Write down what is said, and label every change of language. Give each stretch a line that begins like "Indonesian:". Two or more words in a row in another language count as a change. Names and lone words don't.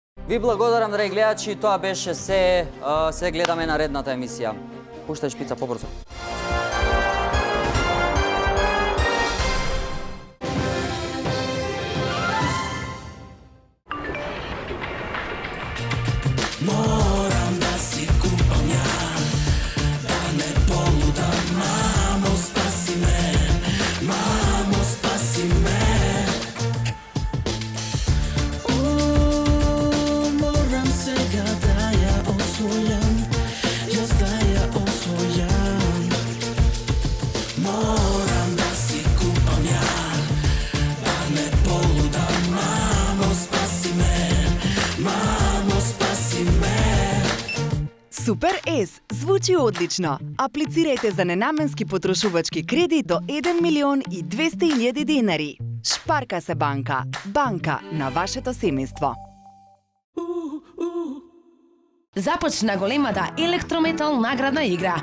Macedonian: Ви благодарам, драги гледачи, тоа беше се. Се гледаме наредната емисија. Пуштај шпица побрзо. Moram da si kupam ja, da ne poludam. Mamo, spasi me, mamo, spasi me. Moram сега да ја освојам, јас да ја освојам. Moram da si kupam ja, da ne poludam. Mamo, spasi me, mamo, spasi me. Супер С звучи одлично. Аплицирајте за ненаменски потрошувачки кредит до 1.200.000 денари. Шпарка се банка. Банка на вашето семејство. Започна големата Електрометал наградна игра.